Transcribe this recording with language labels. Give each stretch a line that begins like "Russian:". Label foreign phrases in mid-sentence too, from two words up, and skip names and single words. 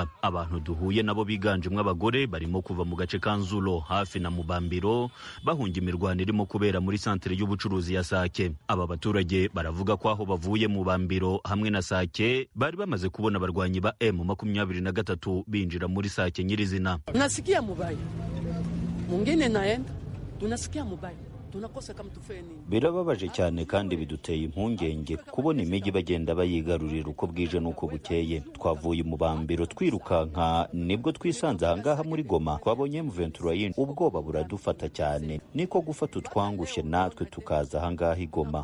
Kinyarwanda: Abantu duhuye nabo biganjemwe abagore barimo kuva mu gace ka Nzulo hafi na Mubambiro bahunga imirwano irimo kubera muri santere y'ubucuruzi ya Sake. Aba baturage baravuga ko aho bavuye mu Mubambiro hamwe na Sake bari bamaze kubona abarwanyi ba M23 binjira muri Sake nyirizina.
Swahili: Nasikia mubaya, mwingine naenda, tunasikia mubaya.
Kinyarwanda: Birababaje cyane kandi biduteye impungenge kubona imijyi bagenda bayigarurira uko bwije n'uko bukeye. Twavuye mu bambiro twirukanka, nibwo twisanze ahangaha muri Goma. Twabonye M23 ubwoba buradufata cyane, niko gufata utwangushye natwe tukaza ahangaha i Goma.